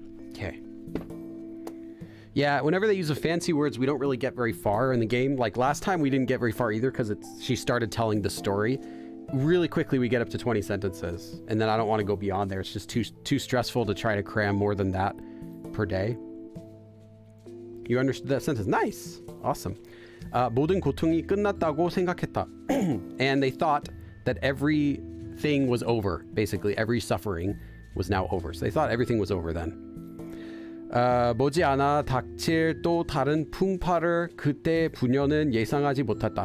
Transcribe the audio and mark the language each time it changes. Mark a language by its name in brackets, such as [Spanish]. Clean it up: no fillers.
[English] Okay. Yeah, whenever they use the fancy words, we don't really get very far in the game. Like last time, we didn't get very far either because she started telling the story. Really quickly, we get up to 20 sentences, and then I don't want to go beyond there. It's just too stressful to try to cram more than that per day. You understood that sentence? Nice. Awesome. [Korean] 모든 고통이 끝났다고 생각했다. [English] And they thought that everything was over. Basically, every suffering was now over. So they thought everything was over then. [Korean] 머지않아 닥칠 또 다른 풍파를 그때 부녀는 예상하지 못했다.